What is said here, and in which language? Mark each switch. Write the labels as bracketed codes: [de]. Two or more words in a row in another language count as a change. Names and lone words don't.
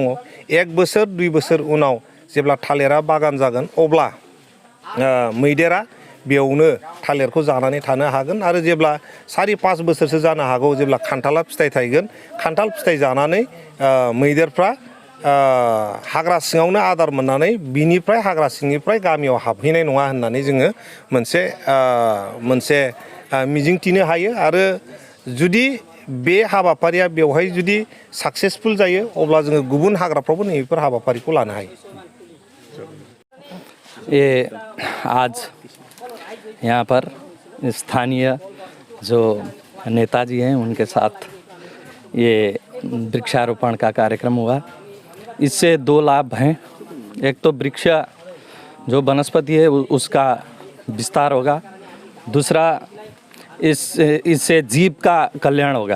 [brx] 1 बोसोर 2 बोसोर उनाव जेब्ला थालिरा बागान जागोन अब्ला मैदेरा बेयावनो थालिरखौ जानानै थानो हागोन आरो जेब्ला 4-5 बोसोरसो जानो हागौ जेब्ला खान्थाला फिथाइ थायगोन, खान्थाल फिथाइ जानानै मैदेरफ्रा हाग्रा सिङावनो आदार मोननानै बिनिफ्राय हाग्रा सिंनिफ्राय गामियाव हाबहैनाय नङा होननानै जोङो मोनसे मिजिंथिनो हायो। आरो जुदि बे हाबाफारिया बेवहाय जुदि साक्सेसफुल जायो अब्ला जोङो गुबुन हाग्राफ्रावबो नैबेफोर हाबाफारिखौ लानो हायो। [hi] ये आज यहाँ पर स्थानीय जो नेताजी हैं उनके साथ ये वृक्षारोपण का कार्यक्रम हुआ। इससे 2 लाभ हैं। एक तो वृक्ष जो वनस्पति है उसका विस्तार होगा, दूसरा इससे जीव का कल्याण होगा।